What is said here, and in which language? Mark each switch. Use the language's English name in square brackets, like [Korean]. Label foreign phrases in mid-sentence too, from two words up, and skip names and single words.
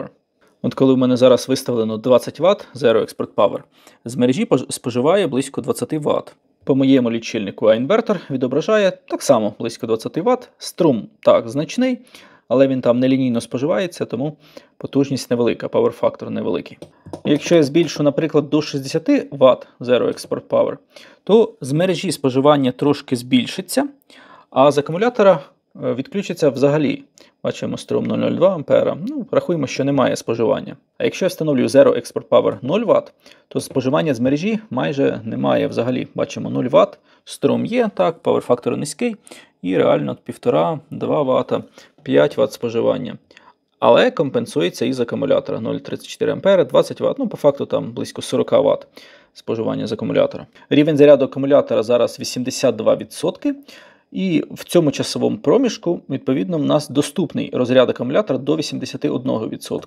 [Ukrainian] От коли в мене зараз виставлено 20 Вт [English] Zero Export Power, [Ukrainian] з мережі споживає близько 20 Вт. По моєму лічильнику, а інвертор відображає так само близько 20 Вт. Струм так значний, але він там нелінійно споживається, тому потужність невелика, [English] power factor невеликий. [Ukrainian] Якщо я збільшу, наприклад, до 60 Вт [English] Zero Export Power, [Ukrainian] то з мережі споживання трошки збільшиться, а з акумулятора відключиться взагалі. Бачимо струм 0,02 А. Ну, рахуємо, що немає споживання. А якщо я встановлюю [English] Zero Export Power [Ukrainian] 0 Вт, то споживання з мережі майже немає взагалі. Бачимо 0 Вт, струм є, так, [English] power factor [Ukrainian] низький, і реально 1,5-2 Вт, 5 Вт споживання. Але компенсується із акумулятора 0,34 А, 20 Вт, ну по факту там близько 40 Вт споживання з акумулятора. Рівень заряду акумулятора зараз 82%. І в цьому часовому проміжку, відповідно, в нас доступний розряд акумулятора до 81%.